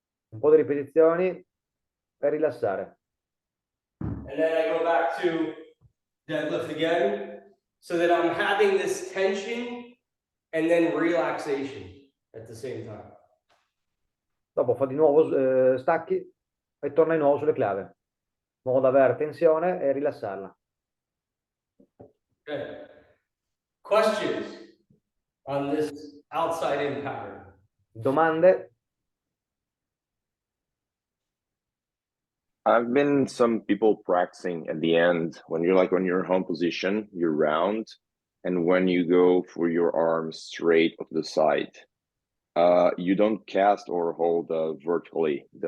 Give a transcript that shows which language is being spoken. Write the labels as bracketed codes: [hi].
[it] un po' di ripetizioni per rilassare. [en] And then I go back to deadlift again, so that I'm having this tension and then relaxation at the same time. [it] Dopo fa di nuovo stacchi e torna di nuovo sulle clave, in modo da avere tensione e rilassarla. [en] Okay. Questions on this outside in pattern? [it] Domande? [en] I've been some people practicing at the end when you're like on your home position, you're round, and when you go for your arms straight of the side, you don't cast or hold vertically.